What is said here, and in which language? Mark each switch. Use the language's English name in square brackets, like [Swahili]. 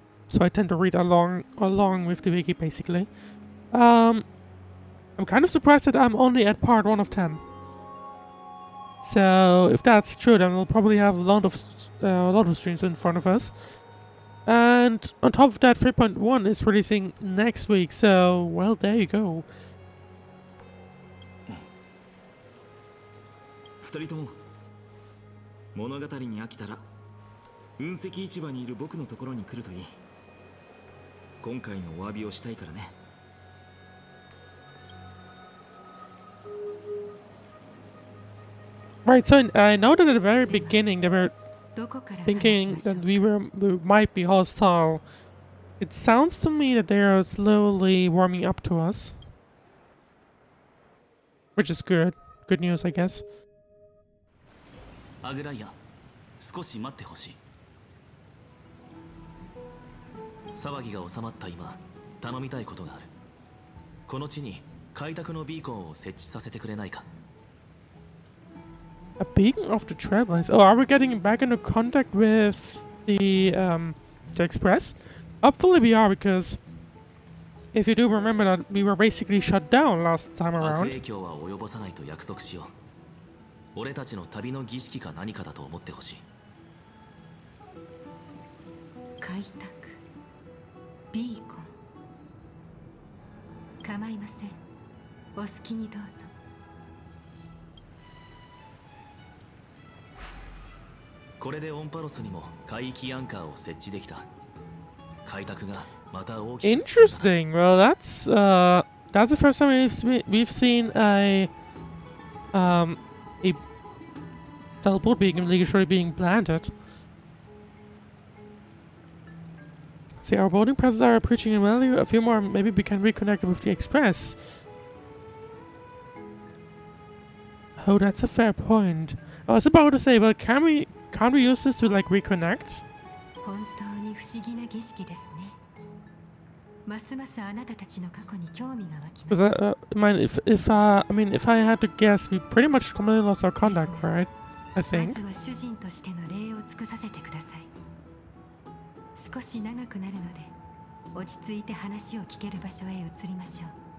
[English] So I tend to read along with the wiki basically. I'm kind of surprised that I'm only at part 1 of 10. So if that's true, then we'll probably have a lot of streams in front of us. And on top of that, 3.1 is releasing next week, so, well, there you go. [Japanese] 2人とも物語に飽きたら雲石市場にいる僕のところに来るといい。今回のお詫びをしたいからね。 [English] Right, so I know that at the very beginning they were thinking that we might be hostile. It sounds to me that they are slowly warming up to us, which is good. Good news, I guess. [Japanese] アグライア、少し待ってほしい。騒ぎが収まった今、頼みたいことがある。この地に開拓のビーコンを設置させてくれないか。 [English] A beacon of the Trailblaze. Oh, are we getting back into contact with the Express? Hopefully we are, because if you do remember that we were basically shut down last time around. [Japanese] 影響は及ぼさないと約束しよう。俺たちの旅の儀式か何かだと思ってほしい。開拓ビーコン。構いません。お好きにどうぞ。これでオンパロスにも海域アンカーを設置できた。開拓がまた大きく。 [English] Interesting. Well, that's the first time we've seen a teleport beacon literally being planted. See, our boarding passes are approaching in value. A few more, maybe we can reconnect with the Express. Oh, that's a fair point. I was about to say, well, can't we use this to like reconnect? [Japanese] 本当に不思議な儀式ですね。ますますあなたたちの過去に興味が湧きました。 [English] if I had to guess, we pretty much completely lost our contact, right? I think. [Japanese] ずは主人としての礼を尽くさせてください。少し長くなるので、落ち着いて話を聞ける場所へ移りましょう。